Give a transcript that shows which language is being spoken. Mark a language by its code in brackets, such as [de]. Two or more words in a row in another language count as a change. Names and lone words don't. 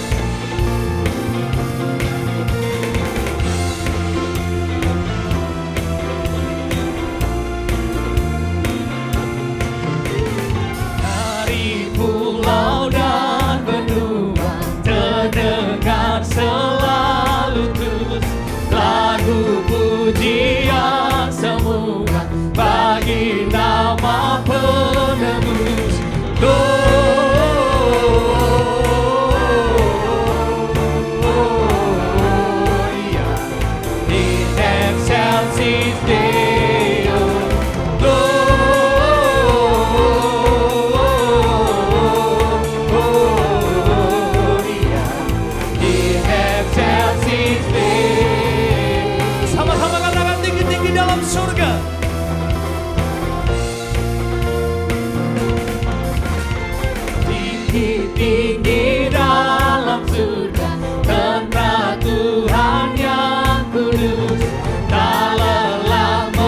[id] Dari pulau dan benua terdengar selalu terus lagu pujian semua bagi nama penebus. [la] Gloria in excelsis Deo. Gloria in excelsis Deo. [id] Sama-sama katakan tinggi-tinggi dalam surga. Tinggi-tinggi dalam surga, tentara Tuhan yang kudus, tak lelah